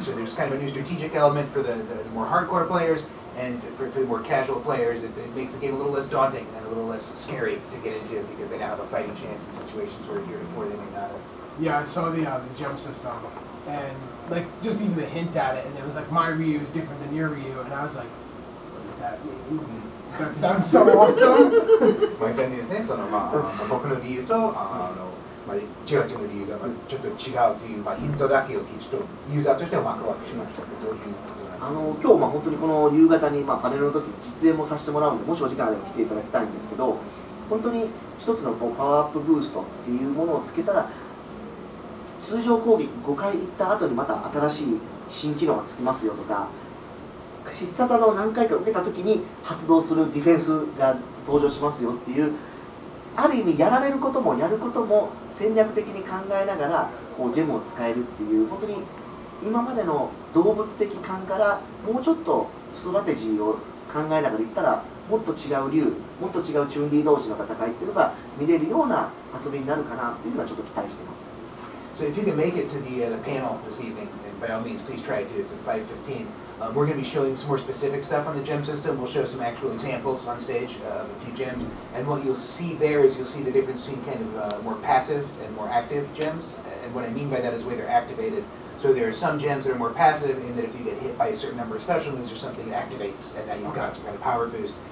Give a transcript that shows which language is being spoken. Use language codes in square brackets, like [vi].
[en] So there's kind of a new strategic element for the more hardcore players, and for the more casual players, it makes the game a little less daunting and a little less scary to get into because they now have a fighting chance in situations where heretofore they may not have. Yeah, I saw the gem system, and just even the hint at it, and it was like my Ryu is different than your Ryu, and I was like, what does that mean? That sounds so awesome. [ja] まあ実際にですね、僕の理由とチガチの理由がちょっと違うというヒントだけをちょっとユーザーとしてはワクワクしましたけど、どういうことなんですか？今日本当にこの夕方にパネルの時に実演もさせてもらうので、もしお時間あれば来ていただきたいんですけど、本当に一つのパワーアップブーストっていうものをつけたら、通常攻撃5回行った後にまた新しい新機能がつきますよとか、必殺技を何回か受けた時に発動するディフェンスが登場しますよっていう、ある意味やられることもやることも戦略的に考えながらジェムを使えるっていう、本当に今までの動物的感からもうちょっとストラテジーを考えながらいったら、もっと違う竜、もっと違うチュンリー同士の戦いっていうのが見れるような遊びになるかなっていうのはちょっと期待してます。 [en] So if you can make it to the panel this evening, and by all means, please try it too. It's at 5:15. We're going to be showing some more specific stuff on the gem system. We'll show some actual examples on stage of a few gems. And what you'll see there is you'll see the difference between kind of more passive and more active gems. And what I mean by that is the way they're activated. So there are some gems that are more passive in that if you get hit by a certain number of special moves or something, it activates, and now you've got some kind of power boost.